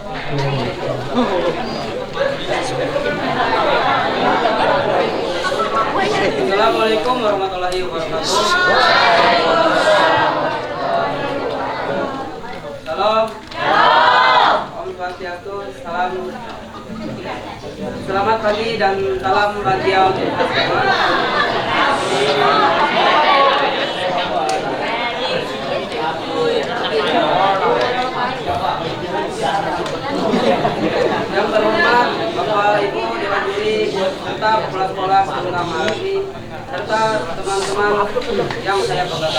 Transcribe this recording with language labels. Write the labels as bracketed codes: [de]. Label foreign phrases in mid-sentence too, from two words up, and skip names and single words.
[ar] Assalamualaikum warahmatullahi wabarakatuh. [id] Salam. [ban] Om Swastiastu. [id] Salam. Selamat pagi dan salam bahagia untuk kita semua. Yang terhormat Bapak Ibu Dewan Juri serta kepala sekolah SMK Maharati serta teman-teman yang saya banggakan.